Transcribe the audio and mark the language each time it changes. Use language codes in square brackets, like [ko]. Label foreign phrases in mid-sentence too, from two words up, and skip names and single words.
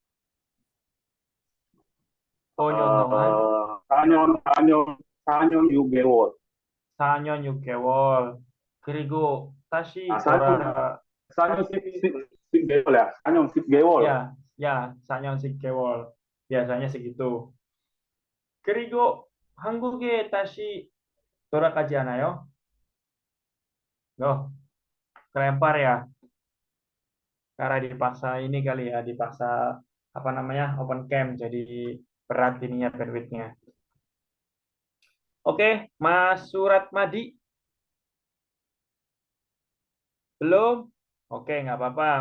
[ko] 5년 동안? 4년 6개월. 4년 6개월. 그리고 다시 4년 10개월 ya. 4년 10개월. Ya, 4년 10개월. [id] Biasanya segitu. [ko] 그리고 한국에 다시 돌아가지 않아요? [id] Kelempar ya. Karena dipaksa ini kali ya, dipaksa apa namanya, [en] open camp, [id] jadi berat ininya bandwidth-nya. Oke, Mas Surat Madi. Belum? Oke, nggak apa-apa.